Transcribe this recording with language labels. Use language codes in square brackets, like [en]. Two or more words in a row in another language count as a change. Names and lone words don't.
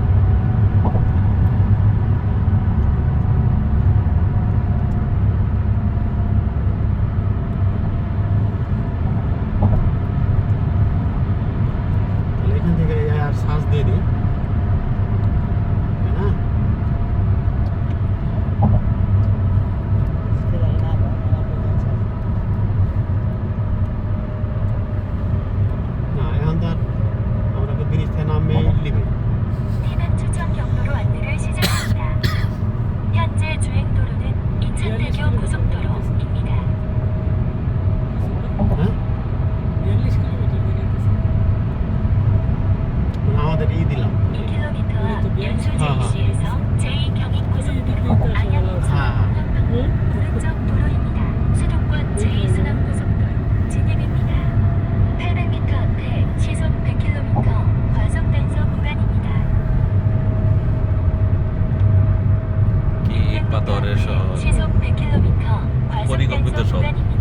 [bn] তাহলে এখান থেকে আর শ্বাস দিয়ে দিই, তাই না? না, এখন তো আর আমরা তো ব্রিজ থেকে নামে লিবে। [ko] 해남 추천 경로로 안내를 시작합니다. 현재 주행 도로는 인천대교 고속도로입니다. [bn] হ্যাঁ, আমাদের দিলাম। [ko] 2km 앞 연수 JC에서 제2경인고속도로 안양 인천 [bn] হ্যাঁ, [ko] 오른쪽 도로입니다. 수도권 제2순환고속도로 진입입니다. 800m 앞에 시속 100km 과속 단속 구간입니다. [bn] কি পাথরের শহর, [ko] 시속 100km 과속 [bn] পরিকল্পিত [ko] 단속 [bn] শহর, [ko] 구간입니다.